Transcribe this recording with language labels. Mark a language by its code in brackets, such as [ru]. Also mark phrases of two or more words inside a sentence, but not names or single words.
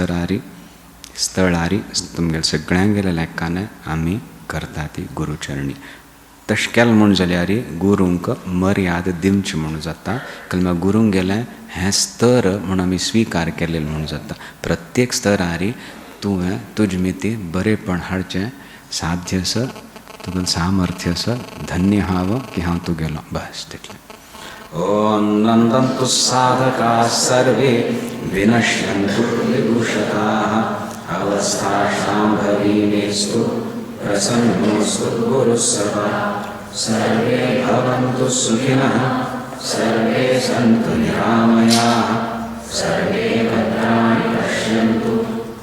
[kok] स्थळारी तुमगेल्या सगळ्यांगेल्या लेखान आमी करता ती गुरुचरणी तशें केलें म्हूण जाल्यार गुरूंक मर्याद दिवची म्हूण जाता कलमा गुरूंक गेलें हें स्तर म्हूण आमी स्विकार केलेलें म्हूण जाता प्रत्येक स्तरार तुवें तुजे मिती बरेपण हाडचें साध्य आसा तुगेलें सामर्थ्य आसा धन्य हांव की हांव तुगेलो बस तितलें [sa] ओम नंदन्तु साधकाः सर्वे विनश्यन्तु विभूषकाः अवस्थाशाम्भवीमेस्तु प्रसन्नोऽस्तु गुरुः सदा सर्वे भवन्तु सुखिनः सर्वे सन्तु निरामयाः सर्वे भद्राणि पश्यन्तु